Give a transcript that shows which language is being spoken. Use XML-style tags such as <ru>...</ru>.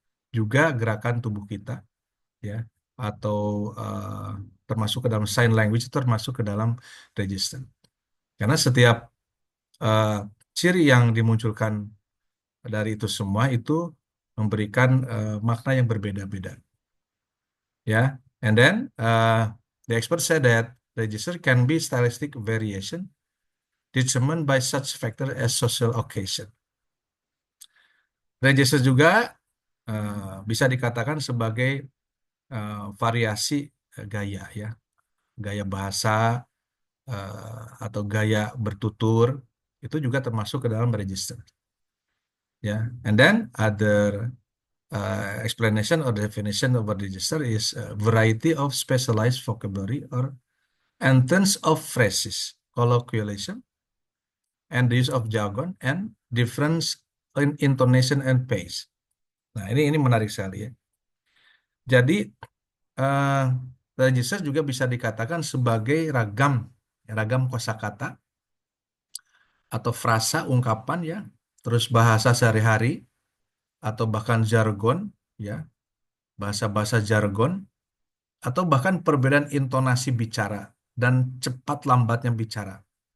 <id>Juga gerakan tubuh kita ya atau termasuk ke dalam sign language itu termasuk ke dalam register. Karena setiap eh, ciri yang dimunculkan dari itu semua itu memberikan makna yang berbeda-beda.</id> <en>Ya, and then the expert said that register can be stylistic variation determined by such factor as social occasion.</en> <id>Register juga bisa dikatakan sebagai variasi gaya ya, gaya bahasa atau gaya bertutur itu juga termasuk ke dalam register.</id> <en>Ya, and then other explanation or definition of a register is a variety of specialized vocabulary or and tons of phrases, colloquialism, and the use of jargon and difference in intonation and pace.</en> <id>Nah, ini menarik sekali ya. Jadi eh, register juga bisa dikatakan sebagai ragam kosakata atau frasa ungkapan ya, terus bahasa sehari-hari atau bahkan jargon ya, bahasa-bahasa jargon atau bahkan perbedaan intonasi bicara dan cepat lambatnya bicara.</id>